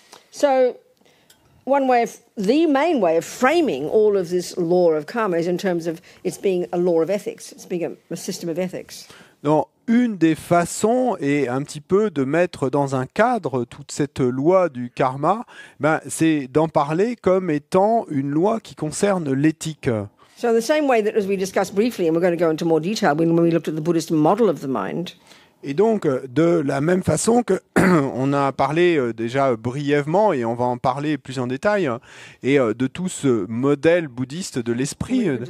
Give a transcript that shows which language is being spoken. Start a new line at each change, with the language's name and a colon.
English: So, the main way of framing all of this law of karma is in terms of it's being a law of ethics. It's being a system of ethics.
French: Donc, une des façons est un petit peu de mettre dans un cadre toute cette loi du karma, c'est d'en parler comme étant une loi qui concerne l'éthique.
English: So, in the same way that, as we discussed briefly, and we're going to go into more detail when we looked at the Buddhist model of the mind.
French: Et donc, de la même façon que on a parlé déjà brièvement, et on va en parler plus en détail, et de tout ce modèle bouddhiste de l'esprit.